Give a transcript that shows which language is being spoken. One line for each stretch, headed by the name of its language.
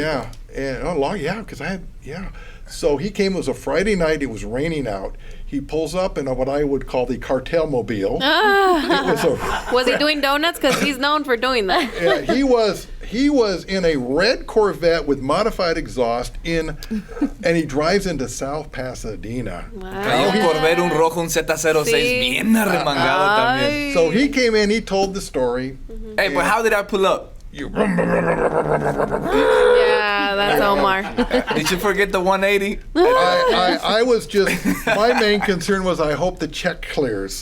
English: Yeah, and because So he came. It was a Friday night. It was raining out. He pulls up in what I would call the cartel mobile. Was he doing donuts? Because he's known for doing that. Yeah, he was in a red Corvette with modified exhaust and he drives into South Pasadena.
Spanish: Traía un Corvette, un rojo, un Z06, bien arremangado también.
English: So he came in. He told the story. Hey, but how did I pull up? You Yeah, that's Omar. Did you forget the 180? I was just, my main concern was I hope the check clears.